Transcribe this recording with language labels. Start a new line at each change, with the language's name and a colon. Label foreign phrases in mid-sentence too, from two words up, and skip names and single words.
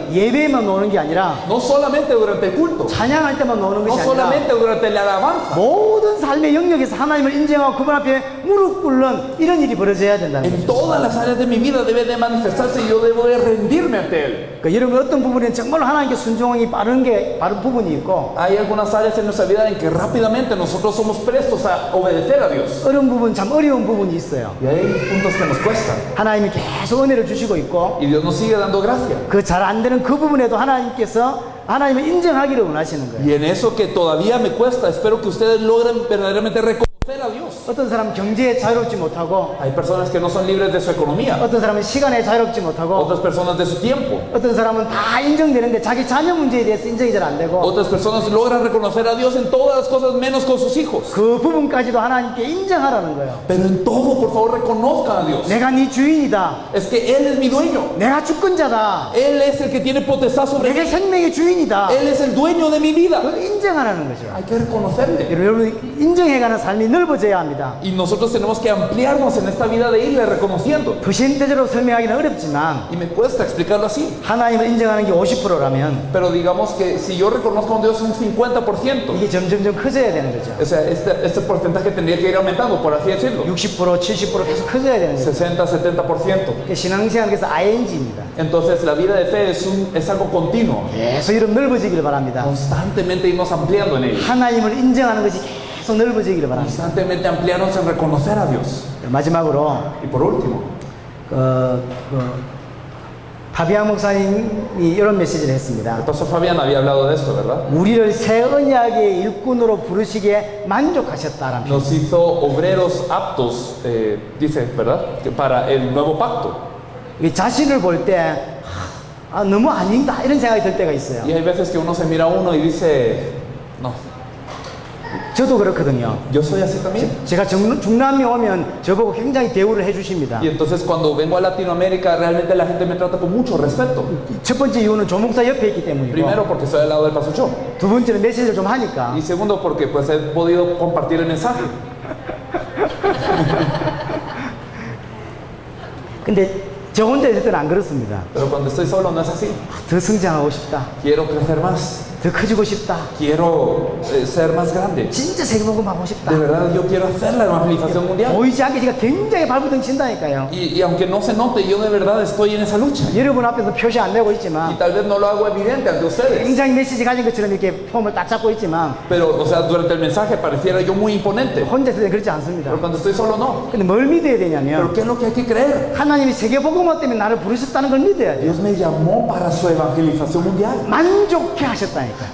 Korean: 예배에만 노는 게 아니라
Spanish: No solamente durante el culto,
Korean: 찬양할 때만 노는
Spanish: no
Korean: 것이 아니라
Spanish: solamente durante la alabanza.
Korean: 모든 삶의 영역에서 하나님을 인정하고 그분 앞에 무릎 꿇는 이런 일이 벌어져야 된다는
Spanish: En
Korean: 거죠.
Spanish: todas las áreas de mi vida debe de manifestarse y yo debo de rendirme ante Él.
Korean: 그러니까 여러분 어떤 부분에 정말 하나님께 순종이 빠른 부분이 있고
Spanish: Hay algunas áreas en nuestra vida en que rápidamente nosotros somos prestos a obedecer a Dios.
Korean: 어려운 부분, 참 어려운 부분이 있어요.
Spanish: Y hay puntos que nos cuestan.
Korean: 하나님이 계속 은혜를 주시고 있고
Spanish: Y Dios nos sigue dando gracia.
Korean: 그 잘 안 되는 그 부분에도 하나님께서 하나님을 인정하기를 원하시는 거예요.
Spanish: Y en eso que todavía me cuesta, espero que ustedes logren verdaderamente reconocer a Dios.
Korean: 어떤 사람은 경제에 자유롭지 못하고
Spanish: Hay personas que no son libres de su economía,
Korean: 어떤 사람은 시간에 자유롭지 못하고
Spanish: otras personas de su tiempo,
Korean: 어떤 사람은 다 인정되는데 자기 자녀 문제에 대해서 인정이 잘 안 되고
Spanish: otras personas logran reconocer a Dios en todas las cosas menos con sus hijos.
Korean: 그 부분까지도 하나님께 인정하라는 거예요.
Spanish: Pero en todo, por favor, reconozcan a Dios.
Korean: 내가 네 주인이다.
Spanish: Es que Él es mi dueño.
Korean: 내가 주권자다.
Spanish: Él es el que tiene potestad sobre
Korean: 내게
Spanish: mí.
Korean: 생명의 주인이다.
Spanish: Él es el dueño de mi vida.
Korean: 그걸 인정하라는 거죠.
Spanish: Hay que reconocerle.
Korean: 여러분 인정해가는 삶이 넓어져야 합니다.
Spanish: Y nosotros tenemos que ampliarnos en esta vida de irle reconociendo.
Korean: 그 신대적으로 설명하기는 어렵지만
Spanish: Y me cuesta explicarlo así.
Korean: 하나님을 인정하는 게 50%라면
Spanish: Pero digamos que si yo reconozco a un Dios un 50%,
Korean: 이게 점점점 커져야 되는 거죠.
Spanish: o sea, este porcentaje tendría que ir aumentando, por así decirlo.
Korean: 60%, 70% 계속 커져야 되는 거죠.
Spanish: 60, 70%.
Korean: 신앙생활에서 ING입니다.
Spanish: Entonces la vida de fe es algo continuo.
Korean: 계속 이런 넓어지기를 바랍니다.
Spanish: Constantemente irnos ampliando en ello.
Korean: 하나님을 인정하는 것이 계속 넓어지기를 바랍니다.
Spanish: Constantemente ampliarnos en reconocer a Dios.
Korean: 마지막으로
Spanish: Y por último,
Korean: 파비앙 목사님이 이런 메시지를 했습니다.
Spanish: el pastor Fabián había hablado de esto, ¿verdad?
Korean: 우리를 새 언약의 일꾼으로 부르시기에 만족하셨다라는 표현.
Spanish: Nos hizo obreros aptos, dice, ¿verdad? Que para el nuevo pacto.
Korean: 이 자신을 볼 때 너무 아닌가 이런 생각이 들 때가 있어요.
Spanish: Y hay veces que uno se mira a uno y dice, no,
Korean: 저도 그렇거든요.
Spanish: yo soy así también.
Korean: 제가 중남미 오면 저보고 굉장히 대우를 해주십니다.
Spanish: Y entonces cuando vengo a Latinoamérica, realmente la gente me trata con mucho respeto.
Korean: 첫 번째 이유는 조목사 옆에 있기 때문이고,
Spanish: Primero porque estoy al lado del pastor Cho.
Korean: 두 번째는 메시지를 좀 하니까
Spanish: Y segundo porque pues he podido compartir el mensaje.
Korean: 근데 저 혼자 있을 때는 안 그렇습니다.
Spanish: Pero cuando estoy solo no es así.
Korean: 더 성장하고 싶다.
Spanish: Quiero crecer más.
Korean: 더 커지고 싶다.
Spanish: Quiero ser más grande.
Korean: 진짜 세계복음 하고 싶다.
Spanish: De verdad yo quiero hacer la evangelización mundial.
Korean: 보이지 않게 제가 굉장히 발버둥 친다니까요.
Spanish: Y aunque no se note, yo de verdad estoy en esa lucha.
Korean: 여러분 앞에서 표시 안 내고
Spanish: Y
Korean: 있지만
Spanish: tal vez no lo hago evidente ante ustedes.
Korean: 굉장히 메시지 가진 것처럼 이렇게 폼을 딱 잡고 있지만
Spanish: Pero, o sea, durante el mensaje pareciera yo muy imponente.
Korean: 혼자 있을 때 그렇지 않습니다.
Spanish: Pero cuando estoy solo, no.
Korean: 근데 뭘 믿어야
Spanish: Pero
Korean: 되냐면
Spanish: ¿qué es lo que hay que creer?
Korean: 하나님이 세계복음화 때문에 나를 부르셨다는 걸 믿어야 돼요.
Spanish: Dios me llamó para su evangelización mundial.
Korean: 만족해 하셨다니까.